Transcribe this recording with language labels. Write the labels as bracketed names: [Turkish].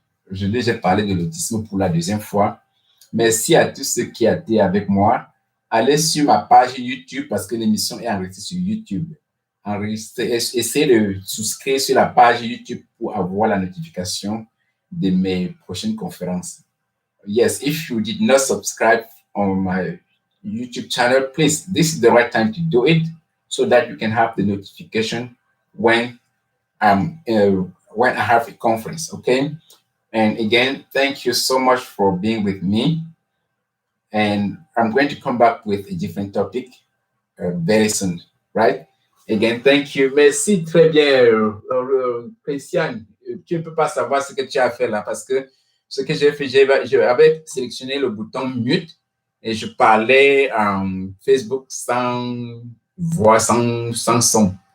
[French] J'ai parlé de l'autisme pour la deuxième fois. Merci à tous ceux qui étaient avec moi. Allez sur ma page YouTube parce que l'émission est enregistrée sur YouTube. enregistrer, essayez de souscrire sur la page YouTube pour avoir la notification de mes prochaines conférences. [English] Yes, if you did not subscribe on my YouTube channel, please, this is the right time to do it so that you can have the notification when when I have a conference, okay? And again, thank you so much for being with me. And I'm going to come back with a different topic very soon, right? Again, thank you. [French] Merci, très bien, Christiane. Tu ne peux pas savoir ce que tu as fait là parce que ce que j'ai fait, j'avais sélectionné le bouton mute et je parlais en Facebook sans voix, sans son.